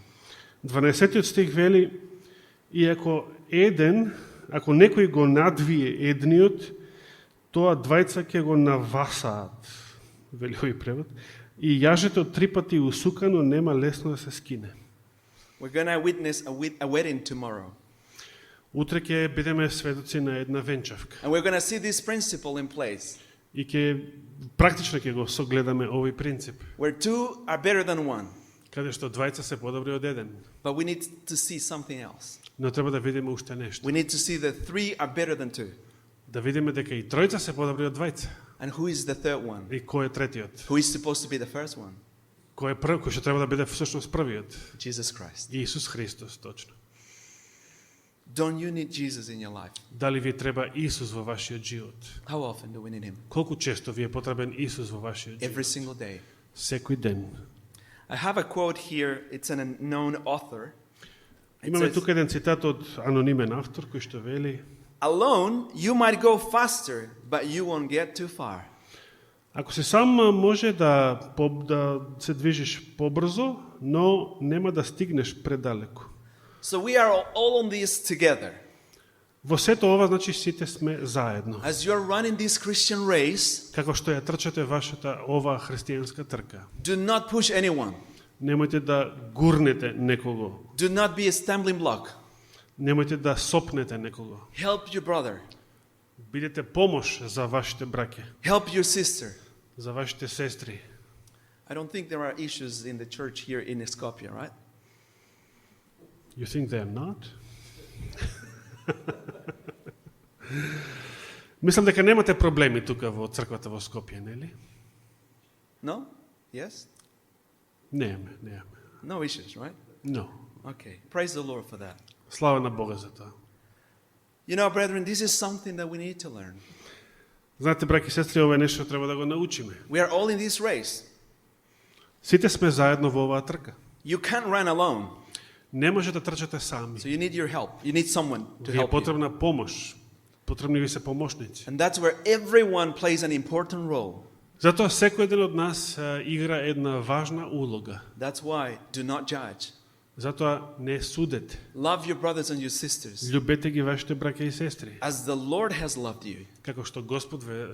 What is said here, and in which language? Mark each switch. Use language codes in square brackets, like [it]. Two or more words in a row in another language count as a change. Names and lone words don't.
[mk] 12 стих вели, и ако некој го надвие едниот, тоа двајца ќе го навасаат, вели овој превод, и јажето 3 пати усукано нема лесно да се скине. [en] We're going to witness a wedding tomorrow. [mk] Утре ќе бидеме сведоци на една венчавка. [en] And we're going to see this principle in place, [mk] И ќе практично ќе го согледаме овој принцип, [en] where 2 are better than 1. [mk] каде што двајца се подобри од еден. [en] But we need to see something else. [mk] Но треба да видиме уште нешто. [en] We need to see that 3 are better than 2. [mk] Да видиме дека и тројца се подобри од двајца. [en] And who is the third one? [mk] И кој е третиот? [en] Who is supposed to be the first one? [mk] Кој е прв, кој што треба да биде всушност првиот? [en] Jesus Christ. [mk] Исус Христос, точно. [en] Don't you need Jesus in your life? [mk] Дали ви треба Исус во вашиот живот? [en] How often do we need him? [mk] Колку често ви е потребен Исус во вашиот [en] Every [mk] живот? [en] single day. [mk] Секој ден. [en] I have a quote here. It's an unknown author. It [mk] Имаме [en] says, [mk] тука еден цитат од анонимен автор кој што вели: [en] alone, you might go faster, but you won't get too far. [mk] Ако си сам може да се движиш побрзо, но нема да стигнеш предалеку. [en] So we are all on this together. [mk] Во сето ова, значи, сите сме заедно. [en] As you're running this Christian race, [mk] Како што ја трчате вашата ова христијанска трка. [en] do not push anyone. [mk] Немојте да гурнете некого. [en] Do not be a stumbling block. [mk] Немојте да сопнете некого. [en] Help your brother. [mk] Бидете помош за вашите браке, [en] Help your sister. [mk] за вашите сестри. [en] I don't think there are issues in the church here in Skopje, right? You think they are not? [mk] Мислам дека немате проблеми тука во црквата во Скопје, нели? [en] No? Yes? [mk] Немаме. [en] No issues, right? No. Okay. Praise the Lord for that. [mk] Слава на Бога за тоа. [en] You know, brethren, this is something that we need to learn. [mk] Знаете, браки и сестри, ова е нешто треба да го научиме. [en] We are all in this race. [mk] Сите сме заедно во оваа трка. [en] You can't run alone. [mk] Не може да трчате сами. [en] So you need your help. You need someone to [mk] Ви е [en] help you. [mk] потребна помош. Потребни ви се помошници. [en] And that's where everyone plays an important role. [mk] Затоа секој еден од нас игра една важна улога. [en] That's why do not judge. [mk] Затоа не судете. [en] Love your brothers and your sisters [mk] Љубете ги вашите браќа и сестри. [en] as the Lord has loved you. [mk] Како што Господ ве